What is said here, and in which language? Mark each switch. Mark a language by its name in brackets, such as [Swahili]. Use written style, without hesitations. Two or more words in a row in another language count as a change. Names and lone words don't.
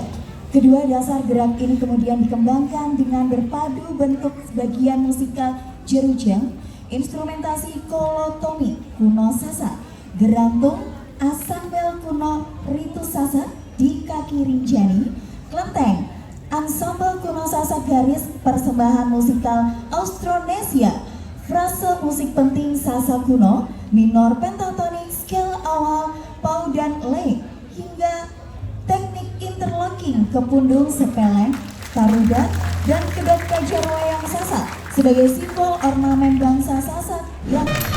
[Indonesian] Kedua dasar gerak ini kemudian dikembangkan dengan berpadu bentuk bagian musikal jerujeng, instrumentasi kolotomi kuno Sasak, gerantung, asambel kuno ritus Sasak di kaki rinjani, kelenteng, ansambel kuno Sasak garis persembahan musikal Austronesia, frase musik penting Sasak kuno, minor pentatonik, scale awal, pau dan le, hingga teknik interlocking ke pundung sepeleng, tarudat, dan kedok kajar wayang Sasak sebagai simbol ornamen bangsa Sasak yang